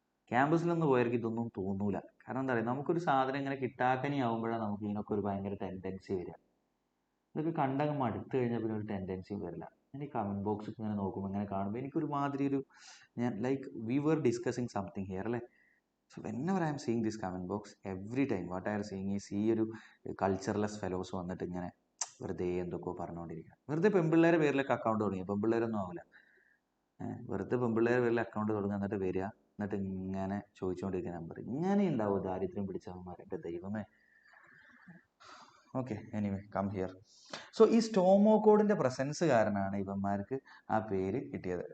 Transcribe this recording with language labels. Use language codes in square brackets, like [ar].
[ml] ക്യാമ്പസിലൊന്നും പോയവർക്ക് ഇതൊന്നും തോന്നൂല. കാരണം എന്താ പറയുക, നമുക്കൊരു സാധനം ഇങ്ങനെ കിട്ടാക്കനി ആവുമ്പോഴാണ് നമുക്ക് ഇതിനൊക്കെ ഒരു ഭയങ്കര ടെൻഡൻസി വരിക. ഇതൊക്കെ കണ്ടങ്ങ് മടുത്തു കഴിഞ്ഞാൽ പിന്നെ ഒരു ടെൻഡൻസിയും വരില്ല. ഞാൻ ഈ കമൻറ്റ് ബോക്സ് ഇങ്ങനെ നോക്കുമ്പോൾ ഇങ്ങനെ കാണുമ്പോൾ എനിക്കൊരു മാതിരി ഞാൻ [en] like we were discussing something here [ml] അല്ലേ. [en] So whenever I am seeing this comment box, every time what I am seeing is [ml] ഈ ഒരു കൾച്ചർലെസ് ഫെലോസ് വന്നിട്ട് ഇങ്ങനെ വെറുതെ എന്തൊക്കെയോ പറഞ്ഞുകൊണ്ടിരിക്കുക. വെറുതെ പെൺപിള്ളേരെ പേരിലൊക്കെ അക്കൗണ്ട് തുടങ്ങി. പെൺപിള്ളേരൊന്നും ആവില്ല. വെറുതെ പെൺപിള്ളേരെ പേരിൽ അക്കൗണ്ട് തുടങ്ങുക, എന്നിട്ട് വരിക, എന്നിട്ട് ഇങ്ങനെ ചോദിച്ചുകൊണ്ടിരിക്കുന്ന നമ്പർ. ഇങ്ങനെ ഉണ്ടാവും ദാരിദ്ര്യം പിടിച്ചവന്മാർ, എൻ്റെ ദൈവമേ. Okay, [en] Anyway come here. [ml] So ഈ സ്റ്റോമോകോഡിന്റെ പ്രസൻസ് കാരണമാണ് ഇവന്മാർക്ക് ആ പേര് കിട്ടിയത്.